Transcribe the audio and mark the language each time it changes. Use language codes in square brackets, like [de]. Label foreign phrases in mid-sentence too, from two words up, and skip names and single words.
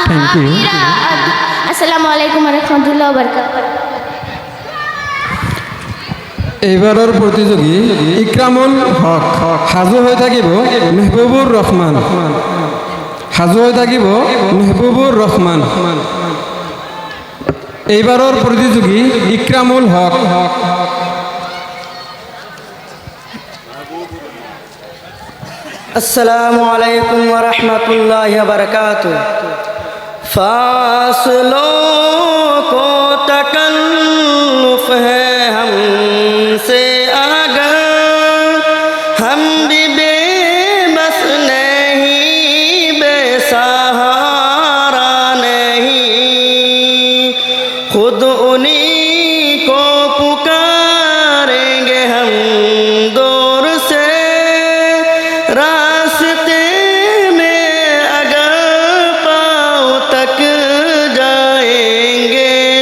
[ar] السلام عليكم رحمة الله بركات. [as] এইবাৰৰ প্ৰতিযোগী ইকৰামুল হক সাজু হৈ থাকিব মেহবুবুৰ ৰহমান। সাজু হৈ থাকিব মেহবুবুৰ ৰহমান। এইবাৰৰ প্ৰতিযোগী ইকৰামুল হক। [ar] السلام عليكم و رحمة الله و بركاته. [hi] फासलों को तकल्लुफ है हमसे अगर हम भी बेबस नहीं बेसहारा नहीं खुद उन्हीं को पुकारेंगे हम दूर से रास्ते में अगर पाँव तक जाएंगे